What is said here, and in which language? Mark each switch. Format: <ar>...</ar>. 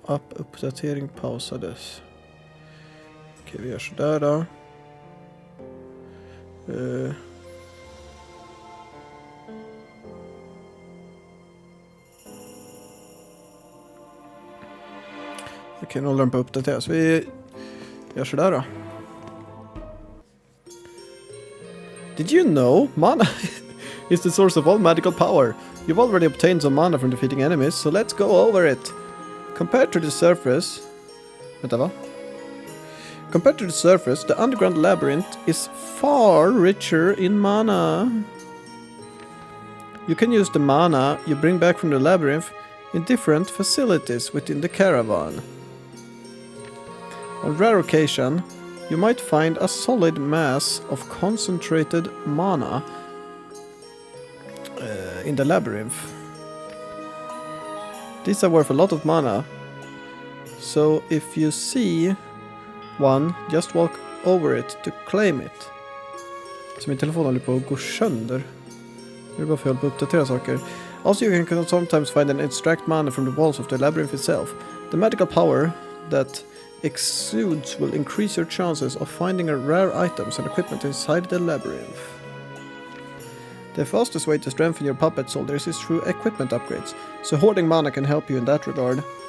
<sv>Uppdatering pausades. Okej, vi gör sådär då. Okej, nu håller den på att uppdateras. Vi gör sådär då.</sv> <en>Did you know mana is the source of all magical power? You've already obtained some mana from defeating enemies, so let's go over it. Compared to the surface...</en> <sv>Vänta, va?</sv> <en>Compared to the surface, the underground labyrinth is far richer in mana. You can use the mana you bring back from the labyrinth in different facilities within the caravan. On rare occasion, you might find a solid mass of concentrated mana in the labyrinth. These are worth a lot of mana, so if you see one, just walk over it to claim it.</en> <sv>Så min telefon håller på att gå sönder. Det är bara för att jag håller på att uppdatera saker.</sv> <en>Also, you can sometimes find and extract mana from the walls of the labyrinth itself. The magical power that exudes will increase your chances of finding rare items and equipment inside the labyrinth. The fastest way to strengthen your puppet soldiers is through equipment upgrades, so hoarding mana can help you in that regard.</en>